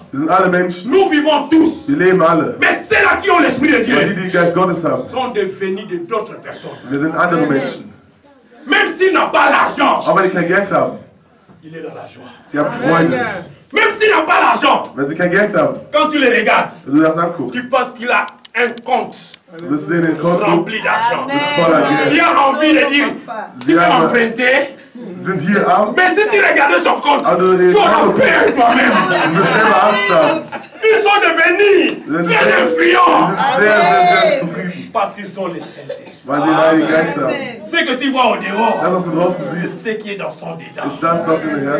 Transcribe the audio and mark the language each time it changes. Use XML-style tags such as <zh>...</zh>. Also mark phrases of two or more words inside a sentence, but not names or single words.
<de>Wir sind alle Menschen.</de> <fr>Nous vivons tous.</fr> <de>Wir leben alle.</de> <fr>Mais ceux-là qui ont l'Esprit de Dieu,</fr> <de>die den Geist Gottes haben,</de> <fr>sont devenus d'autres personnes.</fr> <de>Wir sind andere Menschen.</de> <fr>Même s'ils n'ont pas l'argent,</fr> <de>aber die kein Geld haben,</de> <fr>il est dans la joie.</fr> <de>Sie haben Freunde.</de> <fr>Même s'il n'a pas l'argent,</fr> <de>wenn sie kein Geld haben,</de> <fr>quand tu les regardes,</fr> <de>wenn du das anguckst,</de> <fr>tu penses qu'il a un compte rempli d'argent. Tu as envie de dire, tu peux emprunter.</fr> <de>Sind hier arm.</de> <fr>Mais si tu regardes son compte, tu auras peur toi-même. Ils sont devenus très influents. Parce qu'ils ont les Saint-Esprit. Ce que tu vois au dehors, c'est ce qui est dans son dedans.</fr>